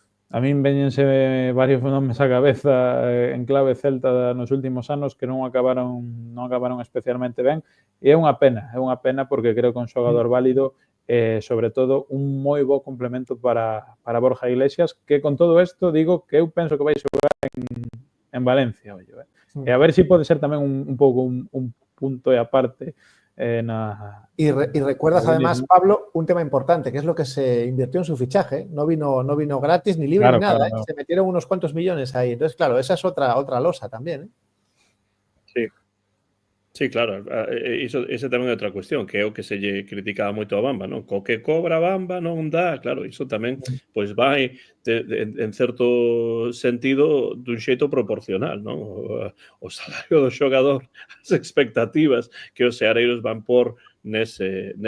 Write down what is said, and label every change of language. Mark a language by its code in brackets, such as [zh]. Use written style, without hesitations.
[gl] a min veñense varios nomes á cabeza en clave Celta nos últimos anos que non acabaron especialmente ben, e é unha pena porque creo que un xogador válido sobre todo un moi bo complemento para Borja Iglesias, que con todo isto digo que eu penso que vai xogar en Valencia, ollo, e a ver se pode ser tamén un pouco un punto e aparte [es] y recuerdas además, Pablo, un tema importante, que es lo que se invirtió en su fichaje. No vino gratis, ni libre, ni nada. Claro. Se metieron unos cuantos millones ahí. Entonces, claro, esa es otra losa también. Sí. [gl] Sí, claro, esa tamén é outra cuestión, que é o que se lle criticaba moito a Bamba, non? Co que cobra Bamba non dá, claro, iso tamén pois vai en certo sentido dun xeito proporcional, non? O salario do xogador, as expectativas que os seareiros van por nese